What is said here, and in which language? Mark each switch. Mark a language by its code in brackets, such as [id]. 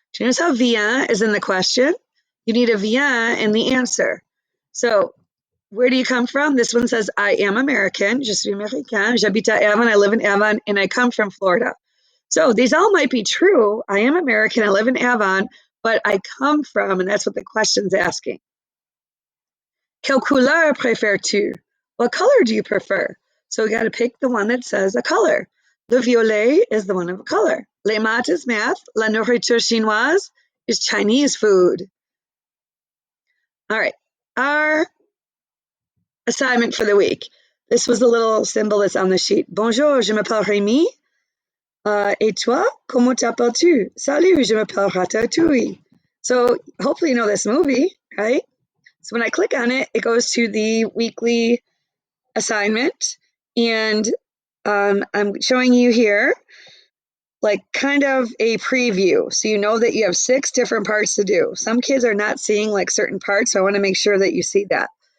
[en] Do you notice how viens is in the question? You need a viens in the answer. So where do you come from? This one says, I am American. [fr] Je suis américain. J'habite à Avon. [en] I live in Avon, and I come from Florida. So these all might be true. I am American. I live in Avon, but I come from, and that's what the question's asking. [fr] Quelle couleur préfères-tu? [en] What color do you prefer? So we got to pick the one that says a color. Le violet is the one of a color. Les maths is math. La nourriture chinoise is Chinese food. All right. Our assignment for the week. This was the little symbol that's on the sheet. [fr] Bonjour, je m'appelle Rémi. Et toi, comment t'appelles-tu? Salut, je m'appelle Ratatouille. [en] So hopefully you know this movie, right? So when I click on it, it goes to the weekly assignment. And I'm showing you here like kind of a preview. So you know that you have 6 different parts to do. Some kids are not seeing like certain parts, so I want to make sure that you see that.